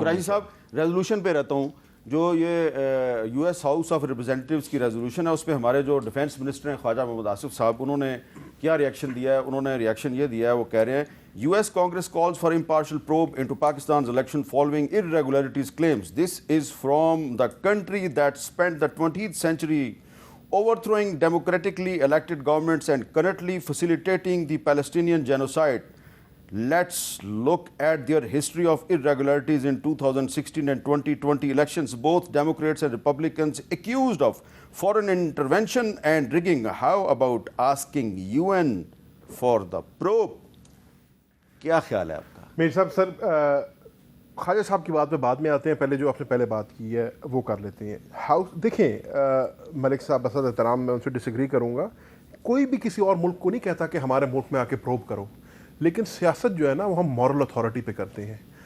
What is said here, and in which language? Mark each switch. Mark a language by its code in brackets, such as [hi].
[ur] قریشی صاحب ریزولوشن پہ رہتا ہوں، جو یہ US ہاؤس آف ریپرزینٹیوز کی ریزولوشن ہے اس پہ ہمارے جو ڈیفینس منسٹر ہیں خواجہ محمد آصف صاحب، انہوں نے کیا ریئیکشن دیا ہے؟ انہوں نے ریئیکشن یہ دیا ہے، وہ کہہ رہے ہیں [en] US Congress calls for impartial probe into Pakistan's election following irregularities claims. This is from the country that spent the 20th century overthrowing democratically elected governments and currently facilitating the Palestinian genocide. Let's look at their history of irregularities in 2016 and 2020 elections. Both Democrats and Republicans accused of foreign intervention and rigging. How about asking UN for the probe? [ur] کیا خیال ہے آپ کا؟ میر صاحب سر خواجہ صاحب کی بات پہ بعد میں آتے ہیں، پہلے جو آپ نے پہلے بات کی ہے وہ کر لیتے ہیں۔ دیکھیں ملک صاحب بصد احترام میں ان سے ڈس ایگری کروں گا، کوئی بھی کسی اور ملک کو نہیں کہتا کہ ہمارے ملک میں آ کے پروب کرو، لیکن سیاست جو ہے نا وہ ہم مورل اتھارٹی پہ کرتے ہیں۔